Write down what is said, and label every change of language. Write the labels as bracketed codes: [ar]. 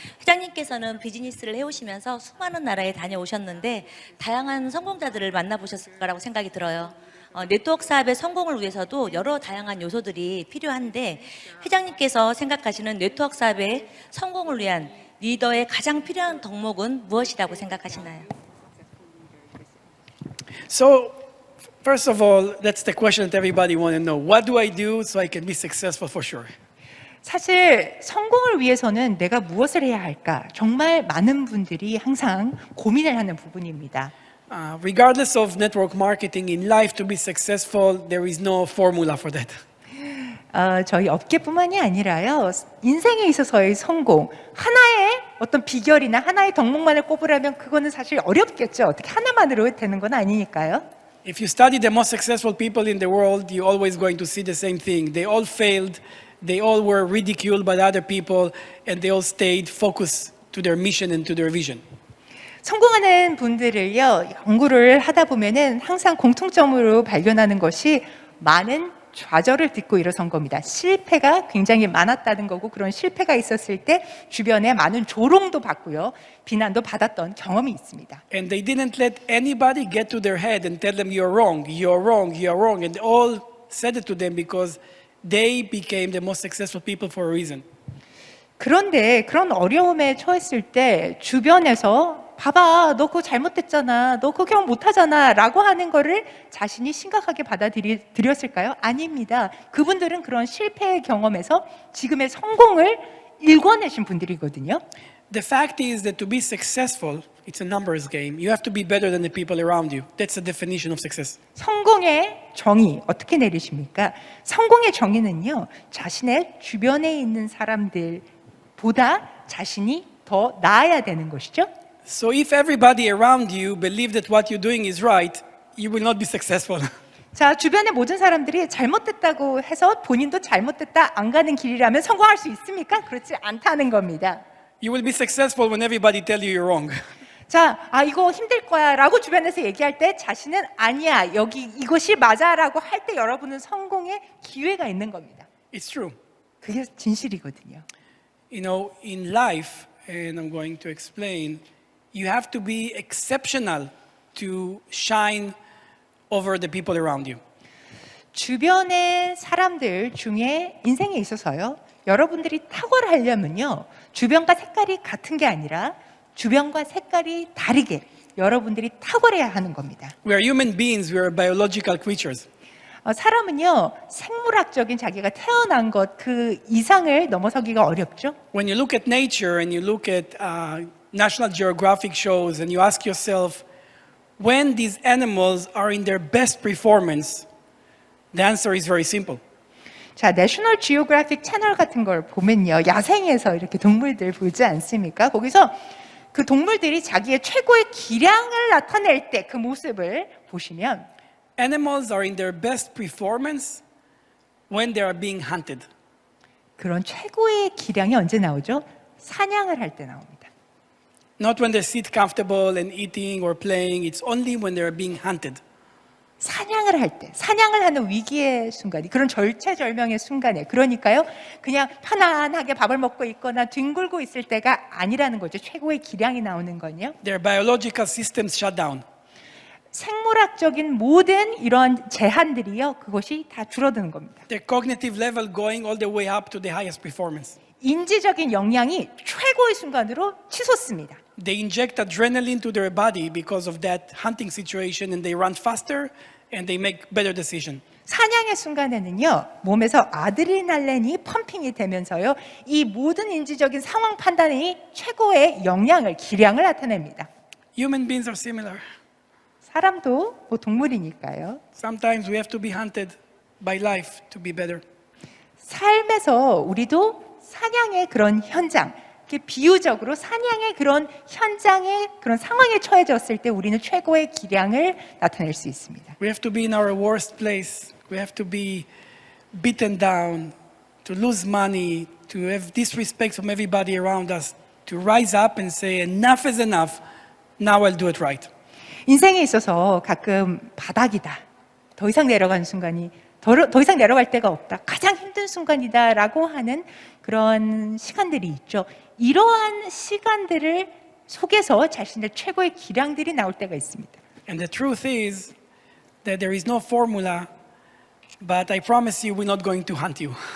[ko] 회장님께서는 비즈니스를 해오시면서 수많은 나라에 다녀오셨는데 다양한 성공자들을 만나보셨을 거라고 생각이 들어요. 네트워크 사업의 성공을 위해서도 여러 다양한 요소들이 필요한데 회장님께서 생각하시는 네트워크 사업의 성공을 위한 리더의 가장 필요한 덕목은 무엇이라고 생각하시나요? [en] So, first of all, that's the question that everybody want to know. What do I do so I can be successful for sure? [ko] 사실 성공을 위해서는 내가 무엇을 해야 할까? 정말 많은 분들이 항상 고민을 하는 부분입니다. [en] Regardless of network marketing in life, to be successful, there is no formula for that. [ko] 저희 업계뿐만이 아니라요, 인생에 있어서의 성공, 하나의 어떤 비결이나 하나의 덕목만을 꼽으라면 그거는 사실 어렵겠죠. 어떻게 하나만으로 되는 건 아니니까요. [en] If you study the most successful people in the world, you're always going to see the same thing. They all failed, they all were ridiculed by other people, and they all stayed focused to their mission and to their vision. [ko] 성공하는 분들을요, 연구를 하다 보면은 항상 공통점으로 발견하는 것이 많은 좌절을 딛고 일어선 겁니다. 실패가 굉장히 많았다는 거고, 그런 실패가 있었을 때 주변에 많은 조롱도 받고요, 비난도 받았던 경험이 있습니다. [en] And they didn't let anybody get to their head and tell them you're wrong, you're wrong, you're wrong. And they all said it to them because they became the most successful people for a reason. [ko] 그런데 그런 어려움에 처했을 때 주변에서 봐봐, 너 그거 잘못됐잖아, 너 그거 경험 못하잖아 라고 하는 거를 자신이 심각하게 받아들였을까요? 아닙니다. 그분들은 그런 실패의 경험에서 지금의 성공을 일궈내신 분들이거든요. [en] The fact is that to be successful, it's a numbers game. You have to be better than the people around you. That's the definition of success. [ko] 성공의 정의 어떻게 내리십니까? 성공의 정의는요, 자신의 주변에 있는 사람들보다 자신이 더 나아야 되는 것이죠. [en] So if everybody around you believe that what you're doing is right, you will not be successful. [ko] 자, 주변의 모든 사람들이 잘못됐다고 해서 본인도 잘못됐다 안 가는 길이라면 성공할 수 있습니까? 그렇지 않다는 겁니다. [en] You will be successful when everybody tell you you're wrong. [ko] 자, 이거 힘들 거야 라고 주변에서 얘기할 때 자신은 아니야, 여기 이것이 맞아 라고 할 때 여러분은 성공의 기회가 있는 겁니다. [en] It's true. [ko] 그게 진실이거든요. [en] You know, in life, and I'm going to explain, you have to be exceptional to shine over the people around you. [ko] 주변의 사람들 중에 인생에 있어서요, 여러분들이 탁월하려면요, 주변과 색깔이 같은 게 아니라 주변과 색깔이 다르게 여러분들이 탁월해야 하는 겁니다. [en] We are human beings, we are biological creatures. [ko] 사람은요, 생물학적인 자기가 태어난 것 그 이상을 넘어서기가 어렵죠. [en] When you look at nature and you look at National Geographic shows and you ask yourself, when these animals are in their best performance, the answer is very simple. [ko] 자, 내셔널 지오그래픽 채널 같은 걸 보면요, 야생에서 이렇게 동물들 보지 않습니까? 거기서 그 동물들이 자기의 최고의 기량을 나타낼 때 그 모습을 보시면 [en] Animals are in their best performance when they are being hunted. [ko] 그런 최고의 기량이 언제 나오죠? 사냥을 할 때 나옵니다. [en] Not when they sit comfortable and eating or playing, it's only when they are being hunted. [ko] 사냥을 할 때, 사냥을 하는 위기의 순간이, 그런 절체절명의 순간에, 그러니까요, 그냥 편안하게 밥을 먹고 있거나 뒹굴고 있을 때가 아니라는 거죠. 최고의 기량이 나오는 건요. [en] Their biological systems shut down. [ko] 생물학적인 모든 이런 제한들이요, 그것이 다 줄어드는 겁니다. [en] Their cognitive level going all the way up to the highest performance. [ko] 인지적인 역량이 최고의 순간으로 치솟습니다. [en] They inject adrenaline to their body because of that hunting situation and they run faster and they make better decisions. [ko] 사냥의 순간에는요, 몸에서 아드레날린이 펌핑이 되면서요, 이 모든 인지적인 상황 판단이 최고의 역량을, 기량을 나타냅니다. [en] Human beings are similar. [ko] 사람도 뭐 동물이니까요. [en] Sometimes we have to be hunted by life to be better. [ko] 삶에서 우리도 사냥의 그런 현장, 이렇게 비유적으로 사냥의 그런 현장의 그런 상황에 처해졌을 때 우리는 최고의 기량을 나타낼 수 있습니다. [en] We have to be in our worst place. We have to be beaten down, to lose money, to have disrespect from everybody around us, to rise up and say, enough is enough. Now I'll do it right. [ko] 인생에 있어서 가끔 바닥이다, 더 이상 내려가는 순간이 더 이상 내려갈 데가 없다, 가장 힘든 순간이다라고 하는 그런 시간들이 있죠. 이러한 시간들을 속에서 자신의 최고의 기량들이 나올 때가 있습니다. [en] And the truth is that there is no formula, but I promise you we're not going to hunt you.